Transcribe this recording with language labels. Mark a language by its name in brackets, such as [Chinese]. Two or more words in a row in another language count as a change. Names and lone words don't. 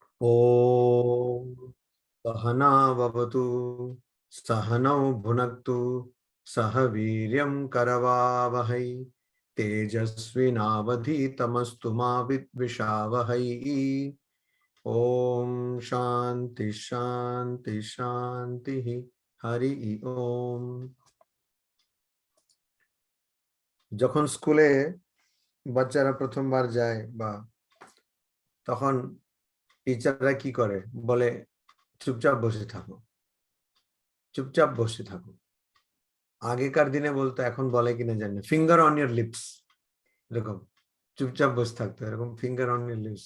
[Sanskrit] ॐ सहना भवतु सहनौ भुनक्तु सह वीर्यं करवावहै तेजस्विनावधीतमस्तु मा विद्विषावहै। ॐ शान्ति शान्ति शान्ति हरि ओम। [Bangla] যখন স্কুলে বাচ্চারা প্রথমবার যায় বা তখন টিচাররা কি করে, বলে চুপচাপ বসে থাকো, চুপচাপ বসে থাকো। আগেকার দিনে বলতো, এখন বলে কিনা জানি না, [English] finger on your lips, [Bangla] এরকম চুপচাপ বসে থাকতো, এরকম [English] finger on your lips.